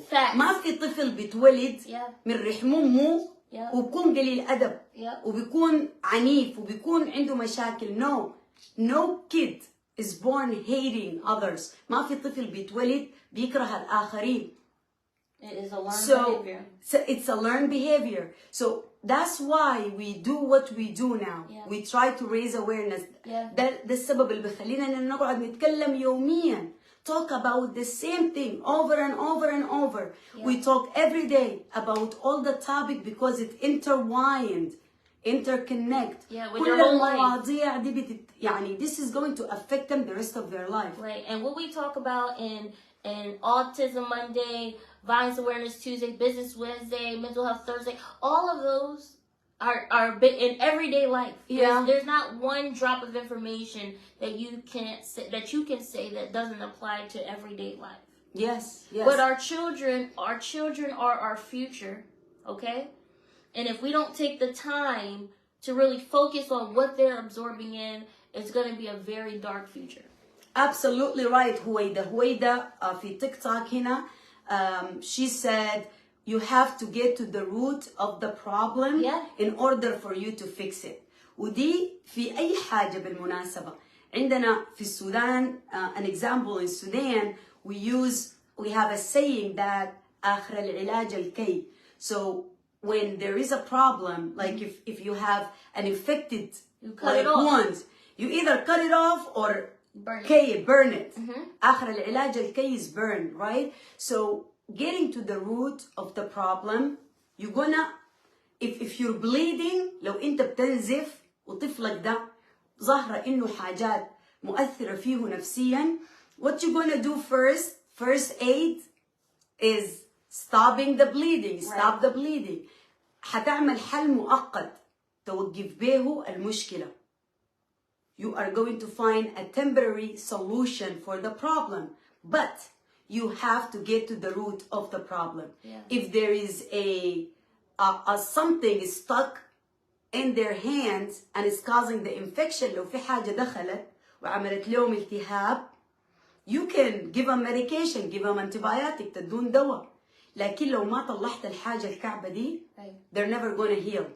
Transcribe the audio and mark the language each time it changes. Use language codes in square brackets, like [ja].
[en] Facts. [ar] ما في طفل بيتولد من رحم أمه وبكون قليل أدب وبيكون عنيف وبيكون عنده مشاكل. [en] No kid is born hating others. [ar] ما في طفل بيتولد بيكره الآخرين. [en] It is a learned behavior. So it's a learned behavior. So that's why we do what we do now. We try to raise awareness. [ar] ده السبب اللي بيخلينا إن نقعد نتكلم يوميا. [en] Talk about the same thing over and over and over. We talk every day about all the topic because it intertwined, interconnect. With their whole life. [ar] المواضيع دي يعني [en] this is going to affect them the rest of their life. Right. And what we talk about in Autism Monday, Violence Awareness Tuesday, Business Wednesday, Mental Health Thursday, all of those are in everyday life. There's not one drop of information that you can say that doesn't apply to everyday life. Yes. But our children are our future, okay? And if we don't take the time to really focus on what they're absorbing in, it's going to be a very dark future. Absolutely right. [ar] هويدا في تيك توك هنا [en] she said you have to get to the root of the problem in order for you to fix it. [ar] ودي في أي حاجة بالمناسبة. عندنا في السودان [en] an example in Sudan we have a saying that [ar] آخر العلاج الكي. [en] So when there is a problem, like if you have an infected wound, you either cut it off or burn it. [ar] آخر العلاج الكي [en] is burn, right? So getting to the root of the problem, you're gonna, if you're bleeding, [ar] لو انت بتنزف وطفلك ده ظاهرة انه حاجات مؤثرة فيه نفسيا, [en] what you're gonna do first aid is stopping the bleeding. Stop the bleeding. [ar] حتعمل حل مؤقت توقف به المشكلة. [en] You are going to find a temporary solution for the problem, but you have to get to the root of the problem. If there is a something is stuck in their hands and is causing the infection, [ar] لو في حاجة دخلت وعملت لهم التهاب, [en] you can give them medication, give them antibiotic, [ar] تدون دواء. لكن لو ما طلعت الحاجة الكعبة دي, [en] they're never going to heal.